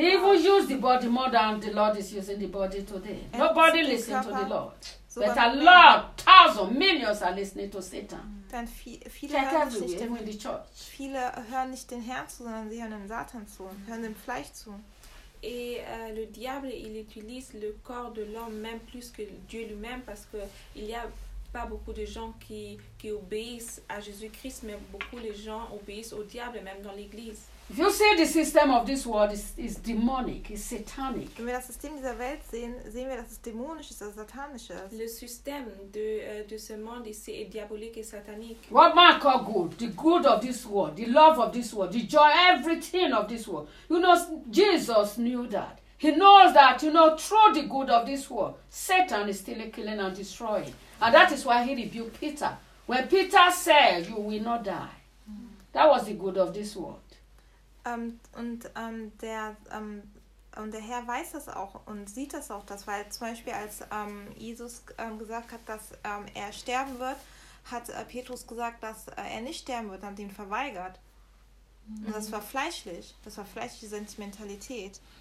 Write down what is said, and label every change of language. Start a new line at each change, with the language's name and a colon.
English: He will use the body more than the Lord is using the body today. Nobody listens to the Lord. So but a lot, thousands, millions are listening to Satan.
German: Dann viele hören nicht den Herrn zu, sondern sie hören dem Satan zu, hören dem Fleisch zu.
French: Et le diable, il utilise le corps de l'homme même plus que Dieu lui-même, parce que il y a pas beaucoup de gens qui obéissent à Jésus-Christ, mais beaucoup de gens obéissent au diable même dans l'Église.
English: If you see the system of this world is demonic, is satanic.
German: Wenn wir das System dieser Welt sehen, sehen wir, dass es dämonisch ist, dass es satanisch ist.
French: Le système de ce monde ici est diabolique et satanique.
English: What man call good, the good of this world, the love of this world, the joy, everything of this world. You know, Jesus knew that. He knows that, you know, through the good of this world, Satan is still killing and destroying. And that is why he rebuked Peter. When Peter said, you will not die. That was the good of this world.
German: Und der Und der Herr weiß das auch und sieht das auch, das, weil zum Beispiel als Jesus gesagt hat, dass er sterben wird, hat Petrus gesagt, dass er nicht sterben wird, hat ihn verweigert. Und das war fleischlich, das war fleischliche Sentimentalität.